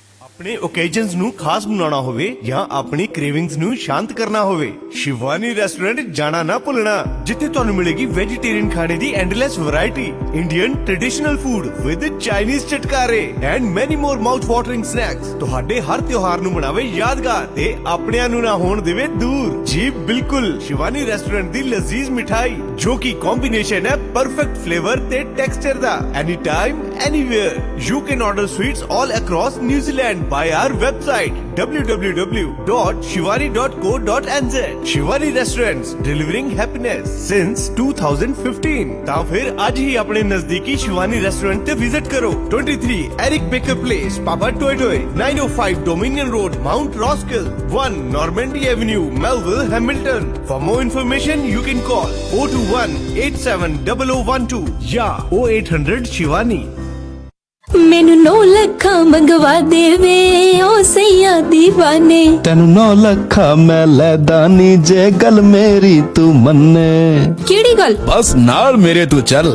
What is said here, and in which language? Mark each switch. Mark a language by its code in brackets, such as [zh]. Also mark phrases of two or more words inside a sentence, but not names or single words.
[pa] ਆਪਣੇ ਓਕੇਜਨਸ ਨੂੰ ਖਾਸ ਬਣਾਉਣਾ ਹੋਵੇ ਜਾਂ ਆਪਣੀ ਕ੍ਰੇਵਿੰਗਸ ਨੂੰ ਸ਼ਾਂਤ ਕਰਨਾ ਹੋਵੇ, ਸ਼ਿਵਾਨੀ ਰੈਸਟੋਰੈਂਟ ਜਾਣਾ ਨਾ ਭੁੱਲਣਾ, ਜਿੱਥੇ ਤੁਹਾਨੂੰ ਮਿਲੇਗੀ ਵੈਜੀਟੇਰੀਅਨ ਖਾਣੇ ਦੀ [en] endless variety, Indian traditional food with Chinese [pa] ਚਟਕਾਰੇ [en] and many more mouth watering snacks. [pa] ਤੁਹਾਡੇ ਹਰ ਤਿਉਹਾਰ ਨੂੰ ਬਣਾਵੇ ਯਾਦਗਾਰ ਤੇ ਆਪਣਿਆਂ ਨੂੰ ਨਾ ਹੋਣ ਦੇਵੇ ਦੂਰ। ਜੀ ਬਿਲਕੁਲ, ਸ਼ਿਵਾਨੀ ਰੈਸਟੋਰੈਂਟ ਦੀ ਲਜ਼ੀਜ਼ ਮਿਠਾਈ ਜੋ ਕਿ ਕੰਬੀਨੇਸ਼ਨ ਹੈ [en] perfect flavour [pa] ਤੇ ਟੈਕਸਚਰ ਦਾ। [en] Any time anywhere you can order sweets all across New Zealand by our website www.shivani.co.nz। Shivani Restaurants, delivering happiness since 2015। [pa] ਤਾਂ ਫਿਰ ਅੱਜ ਹੀ ਆਪਣੇ ਨਜ਼ਦੀਕੀ ਸ਼ਿਵਾਨੀ ਰੈਸਟੋਰੈਂਟ ਤੇ ਵਿਜ਼ਿਟ ਕਰੋ। [en] 23 Eric Baker Place, Papa Toy, 905 Dominion Road, Mount Roskill, 1 Normandy Avenue, Melville, Hamilton। For more information, you can call 021-870012 ਜਾਂ 0800 Shivani। [pa] ਮੈਨੂੰ 9 ਲੱਖਾਂ ਮੰਗਵਾ ਦੇਵੇ ਓ ਸਈਆ ਦੀਵਾਨੇ, ਤੈਨੂੰ 9 ਲੱਖਾਂ ਮੈਂ ਲੈਦਾ ਨੀ ਜੇ ਗੱਲ ਮੇਰੀ ਤੂੰ ਮੰਨੇ। ਕਿਹੜੀ ਗੱਲ? ਬਸ ਨਾਲ ਮੇਰੇ ਤੂੰ ਚੱਲ।